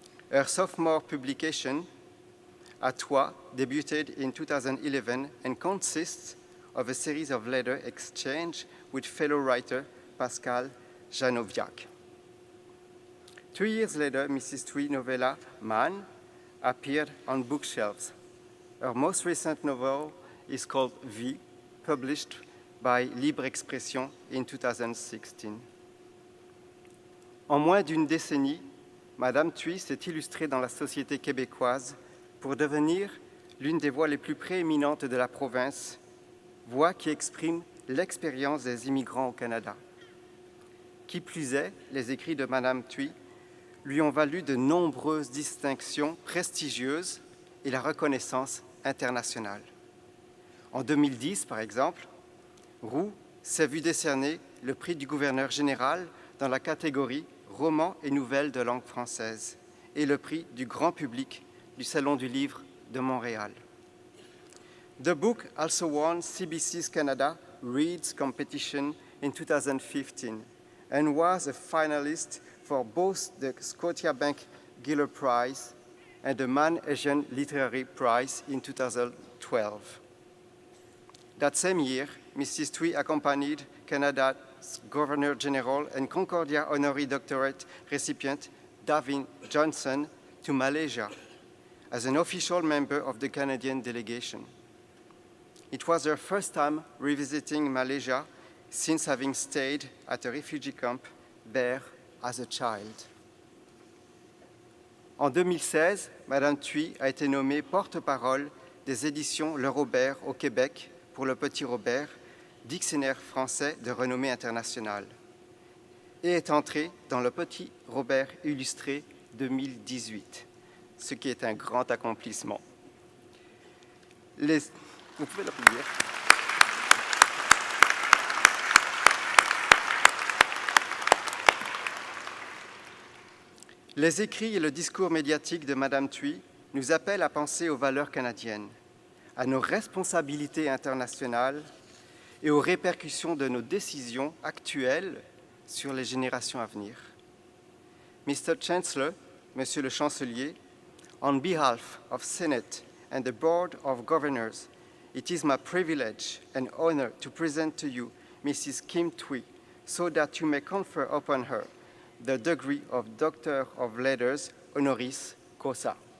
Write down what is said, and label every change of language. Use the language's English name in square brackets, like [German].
[English] Her sophomore publication, À Toi, debuted in 2011 and consists of a series of letter exchange with fellow writer Pascal Janoviak. 2 years later, Mrs. Thuy novella Man appeared on bookshelves. Her most recent novel is called Vie, published by Libre Expression in 2016. [French] En moins d'une décennie, Madame Thuy s'est illustrée dans la société québécoise pour devenir l'une des voix les plus prééminentes de la province, voix qui exprime l'expérience des immigrants au Canada. Qui plus est, les écrits de Madame Thuy lui ont valu de nombreuses distinctions prestigieuses et la reconnaissance internationale. En 2010, par exemple, Roux s'est vu décerner le prix du gouverneur général dans la catégorie Romans et nouvelles de langue française et le prix du grand public du Salon du Livre de Montréal. [English] The book also won CBC's Canada Reads Competition in 2015 and was a finalist for both the Scotiabank Giller Prize and the Man Asian Literary Prize in 2012. That same year, Mrs. Thuy accompanied Canada's Governor General and Concordia Honorary Doctorate recipient Davin Johnson to Malaysia as an official member of the Canadian delegation. It was her first time revisiting Malaysia since having stayed at a refugee camp there as a child. [French] En 2016, Madame Thuy a été nommée porte-parole des éditions Le Robert au Québec pour le Petit Robert, dictionnaire français de renommée internationale, et est entrée dans le Petit Robert illustré 2018, ce qui est un grand accomplissement. Vous pouvez l'applaudir. Les écrits et le discours médiatique de Madame Thuy nous appellent à penser aux valeurs canadiennes, à nos responsabilités internationales et aux répercussions de nos décisions actuelles sur les générations à venir. [English] Mr. Chancellor, [French] Monsieur le Chancelier, [English] on behalf of Senate and the Board of Governors, it is my privilege and honor to present to you Mrs. Kim Thuy so that you may confer upon her the degree of Doctor of Letters honoris causa.